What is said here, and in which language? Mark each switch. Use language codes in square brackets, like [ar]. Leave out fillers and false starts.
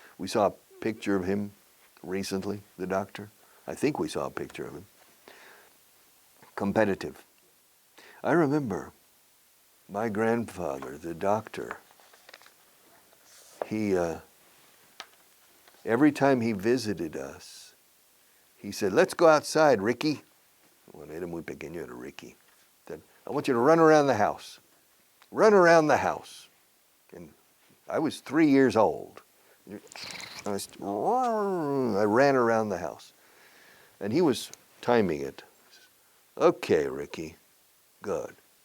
[en] We saw a picture of him recently, the doctor. I think we saw a picture of him. Competitive. I remember my grandfather, the doctor, he, every time he visited us, he said, let's go outside, Ricky. [es] Bueno, era muy pequeño, era Ricky. [en] Said, I want you to run around the house. Run around the house. And I was 3 years old. I ran around the house. And he was timing it. Okay, Ricky, good.